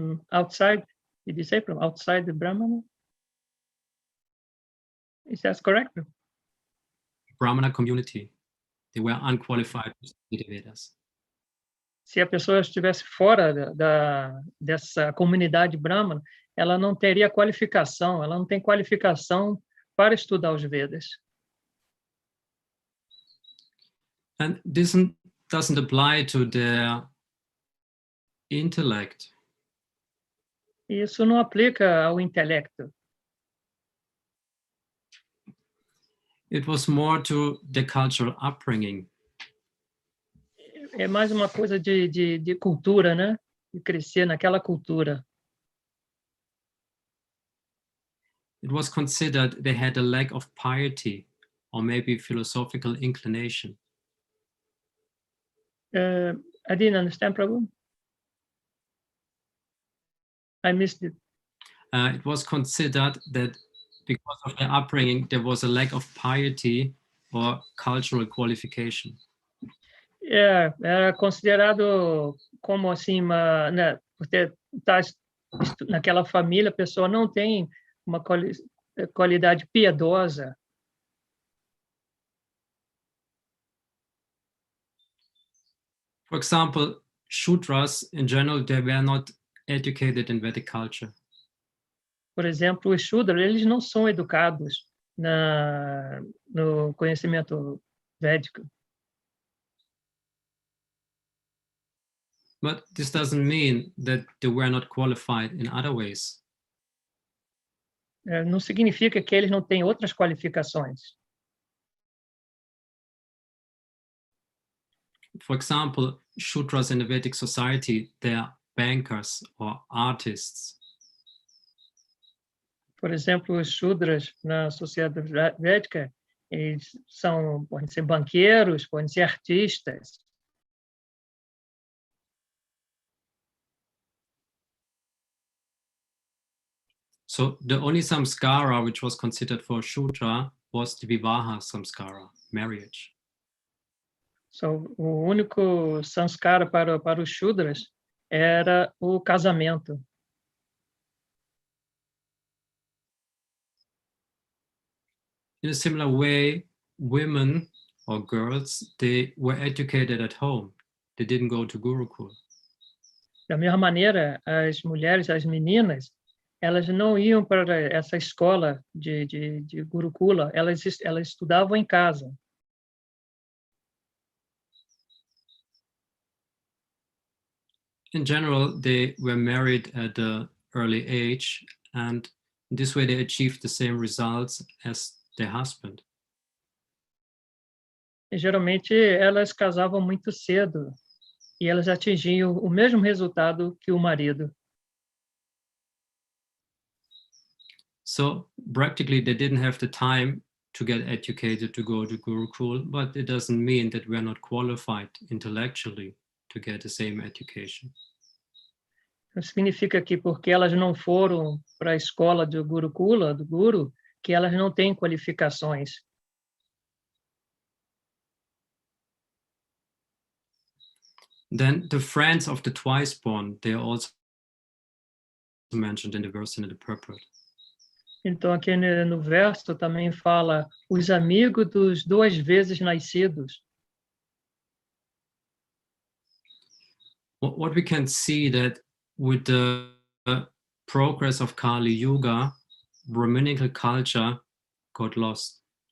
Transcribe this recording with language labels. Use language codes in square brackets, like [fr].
[en] Outside, did you say from outside the Brahmana? Is that correct? Brahmana community, they were unqualified to study the Vedas. [pt] Se a pessoa estivesse fora dessa comunidade brahmana, ela não teria qualificação, ela não tem qualificação para estudar os Vedas. [en] And this doesn't apply to their intellect. [pt] E isso não aplica ao intelecto. [en] It was more to the cultural upbringing. [pt] É mais uma coisa de cultura, né? De crescer naquela cultura. [en] It was considered they had a lack of piety or maybe philosophical inclination. I didn't understand, Prabhu. I missed it. It was considered that because of their upbringing, there was a lack of piety or cultural qualification. [pt] Era considerado como assim, né, por estar naquela família, a pessoa não tem uma qualidade piedosa. [en] For example, Shudras in general, they were not educated in Vedic culture. [pt] Por exemplo, os Shudras, eles não são educados no conhecimento védico. [en] But this doesn't mean that they were not qualified in other ways. [pt] Não significa que eles não têm outras qualificações. [en] For example, Shudras in the Vedic society, they are bankers or artists. [pt] Por exemplo, os Shudras na sociedade védica, eles podem ser banqueiros, podem ser artistas. [en] So the only samskara which was considered for Shudra was the Vivaha samskara, marriage. [pt] So, o único samskara para os Shudras era o casamento. [en] In a similar way, women or girls, they were educated at home. They didn't go to Gurukul. [pt] Da mesma maneira, as mulheres, as meninas, elas não iam para essa escola de Gurukula, elas estudavam em casa. [en] In general, they were married at an early age, and in this way they achieved the same results as their husband. [pt] E, geralmente, elas casavam muito cedo e elas atingiam o mesmo resultado que o marido. [en] So practically they didn't have the time to get educated to go to Gurukul, but it doesn't mean that we're not qualified intellectually to get the same education. [pt] Não significa que porque elas não foram para a escola do Gurukula, do Guru, que elas não têm qualificações. [en] Then the friends of the twice born, they are also mentioned in the verse in the purport. [pt] Então, aqui no verso também fala os amigos dos duas vezes nascidos. [en] What we can see that with the progress of Kali Yuga, Brahminical culture got lost.